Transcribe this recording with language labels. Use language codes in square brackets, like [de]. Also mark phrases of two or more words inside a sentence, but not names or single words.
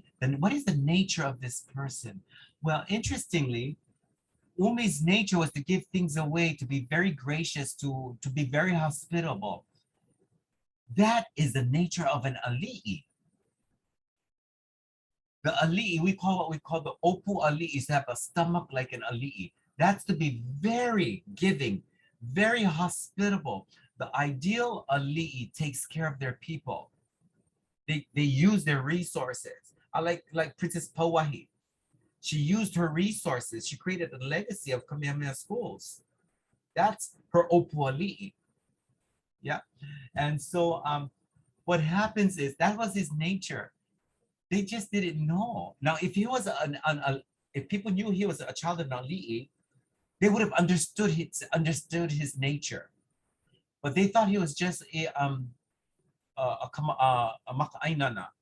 [en] Then what is the nature of this person? Well, interestingly, Umi's nature was to give things away, to be very gracious, to be very hospitable. That is the nature of an ali'i. The ali'i, we call what we call the [haw] opu ali'i, [en] is to have a stomach like an ali'i. That's to be very giving, very hospitable. The ideal ali'i takes care of their people. They use their resources. I like Princess Pauahi. She used her resources. She created a legacy of Kamehameha schools. That's her [haw] opu ali'i. [en] Yeah. And so what happens is that was his nature. They just didn't know. Now, if he was if people knew he was a child of Nali'i, they would have understood his nature. But they thought he was just a maka'ainana.